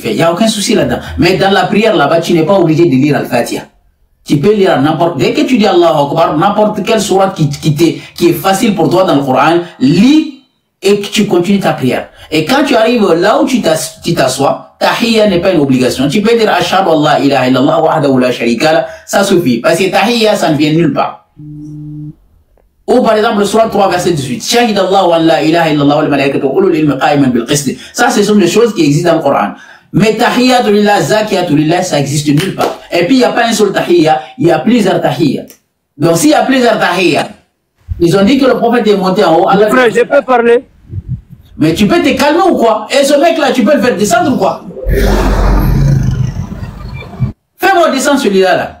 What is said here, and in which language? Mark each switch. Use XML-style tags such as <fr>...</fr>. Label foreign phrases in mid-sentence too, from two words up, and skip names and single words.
<fr>Il n'y a aucun souci là-dedans. Mais dans la prière là-bas, tu n'es pas obligé de lire Al-Fatiha. Tu peux lire n'importe, dès que tu dis</fr> <ar>الله أكبر,</ar> <fr>n'importe quelle sourate qui est facile pour toi dans le Coran, lis et tu continues ta prière. Et quand tu arrives là où tu t'assois, tahiyya n'est pas une obligation. Tu peux dire</fr> <ar>أشهد أن لا إله إلا الله وحده لا شريك له,</ar> <fr>ça suffit. Parce que tahiyya, ça ne vient nulle part. Ou par exemple, le surat 3, verset 18.</fr> <ar>شهد الله أن لا إله إلا الله والملائكة أولو العلم قائما بالقسط.</ar> <fr>Ça, ce sont des choses qui existent dans le Coran.</fr> <ar>Mais التحيات لله الزاكيات لله,</ar> <fr>ça existe nulle part. Et puis, il n'y a pas un seul tahiyya, il y a plusieurs tahiyya. Donc, s'il y a plusieurs tahiyya, ils ont dit que le prophète est monté en haut. Allah, frère, je peux parler? Mais tu peux te calmer ou quoi? Et ce mec-là, tu peux le faire descendre ou quoi? Fais-moi descendre celui-là, là.</fr>